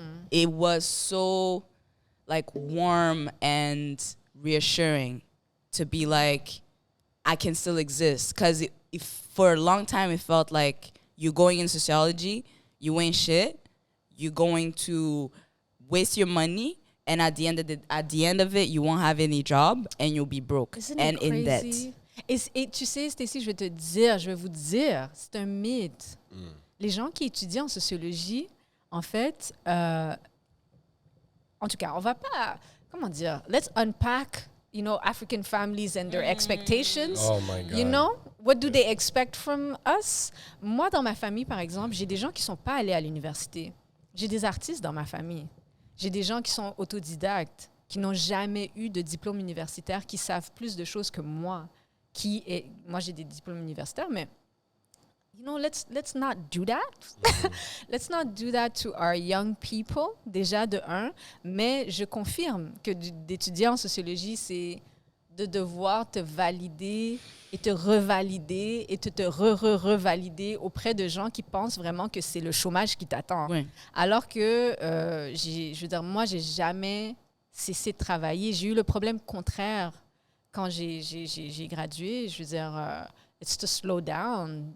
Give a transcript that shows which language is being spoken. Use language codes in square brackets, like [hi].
[en] It was so like warm and reassuring to be like, I can still exist. Because if for a long time it felt like you're going in sociology, you ain't shit, you're going to waste your money, and at the end of it, you won't have any job and you'll be broke Isn't and it in debt. crazy? [fr] Et tu sais, Stacey, je vais vous dire, c'est un mythe. Les gens qui étudient en sociologie, en fait, en tout cas, on va pas, comment dire, [en] let's unpack, African families and their expectations. Oh my God. You know, what do they expect from us? [fr] Moi, dans ma famille, par exemple, j'ai des gens qui sont pas allés à l'université. J'ai des artistes dans ma famille. J'ai des gens qui sont autodidactes, qui n'ont jamais eu de diplôme universitaire, qui savent plus de choses que moi. Moi, j'ai des diplômes universitaires, mais [en] let's not do that. Let's not do that to our young people, [fr] déjà de un. Mais je confirme que d'étudier en sociologie, c'est de devoir te valider et te revalider et te revalider auprès de gens qui pensent vraiment que c'est le chômage qui t'attend. Oui. Alors que, je veux dire, moi, j'ai jamais cessé de travailler. J'ai eu le problème contraire quand j'ai gradué. Je veux dire, [en] it's to slow down.